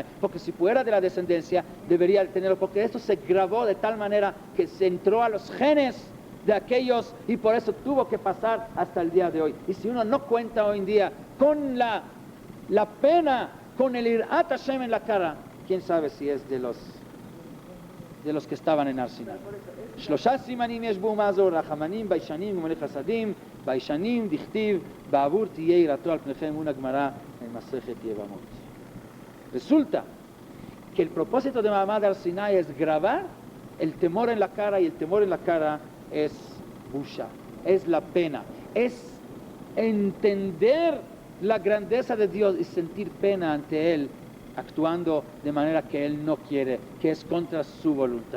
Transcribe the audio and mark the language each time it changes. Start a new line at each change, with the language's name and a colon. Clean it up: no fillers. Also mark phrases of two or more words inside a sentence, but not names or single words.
Spanish: Porque si fuera de la descendencia, debería tenerlo. Porque esto se grabó de tal manera que se entró a los genes de aquellos y por eso tuvo que pasar hasta el día de hoy. Y si uno no cuenta hoy en día con la pena, con el
Hebrew: יראת השם
Spanish: en la cara, quién sabe si es de los que estaban en Har Sinai.
Hebrew: שלשה סימנים יש באומה זו רחמנים ביישנים גומלי חסדים ביישנים דכתיב בעבור תהיה יראתו על פניכם,
Spanish: una Gemara en Masechet Yevamot. Resulta que el propósito de Mahamad Har Sinai es grabar el temor en la cara, y el temor en la cara es busha, es la pena, es entender la grandeza de Dios y sentir pena ante Él, actuando de manera que Él no quiere, que es contra su voluntad.